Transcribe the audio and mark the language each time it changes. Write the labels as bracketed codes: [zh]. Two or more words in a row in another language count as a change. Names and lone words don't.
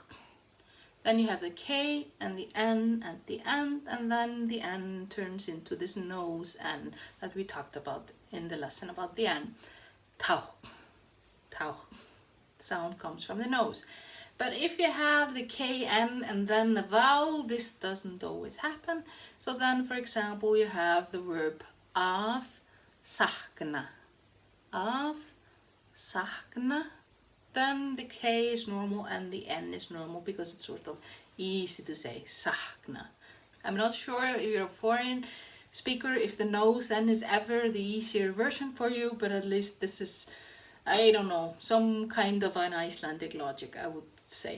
[en] Then you have the K and the N at the end, and then the N turns into this nose N that we talked about in the lesson about the N. Tauch, tauch. Sound comes from the nose. But if you have the KN and then the vowel, this doesn't always happen. So then, for example, you have the verb [is] að sakna. Að sakna. [en] Then the K is normal and the N is normal because it's sort of easy to say sakna. I'm not sure if you're a foreign speaker if the nose N is ever the easier version for you, but at least this is, I don't know, some kind of an Icelandic logic, I would say.